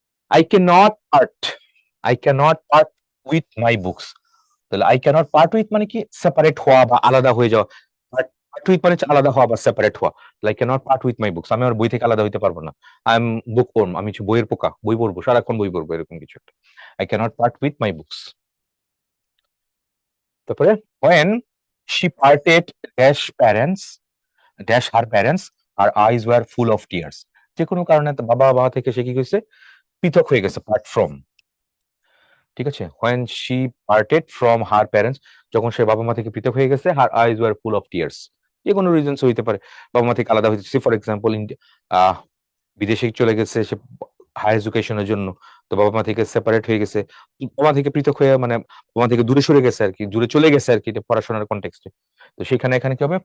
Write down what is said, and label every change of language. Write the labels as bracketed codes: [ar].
[en] I can not part, I can not part with my books. [bn] তাহলে I cannot part with মানে কি? Separate হওয়া বা আলাদা হয়ে যাওয়া। পার্ট উইথ মানে হচ্ছে আলাদা হওয়া বা সেপারেট হওয়া। [en] like can't part with my books, [bn] আমি আমার বই থেকে আলাদা হইতে পারবো না। [en] I am book worm, [bn] আমি হচ্ছে বইয়ের পোকা, বই পড়বো সারাক্ষণ, বই পড়বো, এরকম কিছু একটা। [en] I can't part with my books. তারপরে when she parted dash parents, dash her parents, her eyes were full of tears, [bn] যে কোনো কারণে বাবা থেকে সে কি হয়েছে? পৃথক হয়ে গেছে, পার্ট ফ্রম। ঠিক আছে, [en] when she parted from her parents, [bn] যখন সে বাবা মা থেকে পৃথক হয়ে গেছে, [en] her eyes were full of tears, [bn] যে কোনো রিজনস হইতে পারে, বাবা মা থেকে আলাদা হয়েছে, ফর এক্সাম্পল বিদেশে চলে গেছে সে হায়ার এডুকেশনের জন্য, তো বাবা মা থেকে সেপারেট হয়ে গেছে, বাবা মা থেকে পৃথক হয়ে, মানে বাবা মা থেকে দূরে সরে গেছে আর কি, দূরে চলে গেছে আর কি, এটা পড়াশোনার কনটেক্সটে। তো সেখানে এখানে কি হবে?